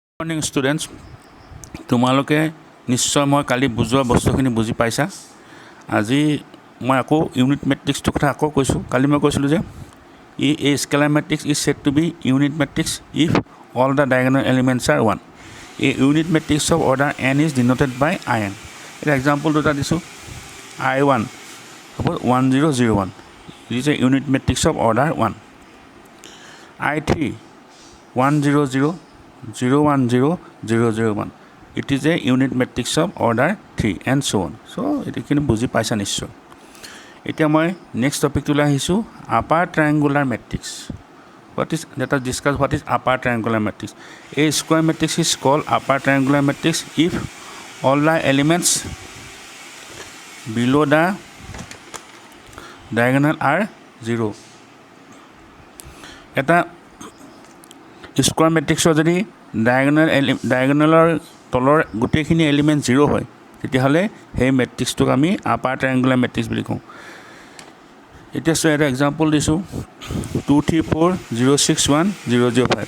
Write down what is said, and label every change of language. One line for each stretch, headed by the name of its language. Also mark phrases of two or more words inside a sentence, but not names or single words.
English: morning students,
Assamese: তোমালোকে নিশ্চয় মই কালি বুজোৱা বস্তুখিনি বুজি পাইছা। আজি মই আকৌ
English: unit matrixটোৰ
Assamese: কথা আকৌ কৈছোঁ। কালি মই কৈছিলোঁ যে
English: a scalar matrix is said to be unit matrix if all the diagonal elements are one. এই unit matrix of order n is denoted by I n।
Assamese: এটা এক্সাম্পল দুটা দিছোঁ।
English: I1 suppose 1001 it is a unit matrix of order 1. I3 100010001 it is a unit matrix of order 3 and so on.
Assamese: So এটাখিনি বুজি পাইছা নিশ্চয়। এতিয়া মই
English: next topicটোলৈ
Assamese: আহিছোঁ,
English: upper triangular matrix. Let us discuss what is upper triangular matrix. A square matrix is called upper triangular matrix if all the elements below the diagonal are 0.
Assamese: এটা
English: square matrixৰ
Assamese: যদি ডায়েগনেলৰ তলৰ গোটেইখিনি এলিমেণ্ট 0 হয়, তেতিয়াহ'লে সেই মেট্ৰিক্সটোক আমি
English: upper triangular matrix
Assamese: বুলি কওঁ। এতিয়া চোৱা, এটা এক্সাম্পল দিছোঁ 2 3 4 0 6 1 0 0 5।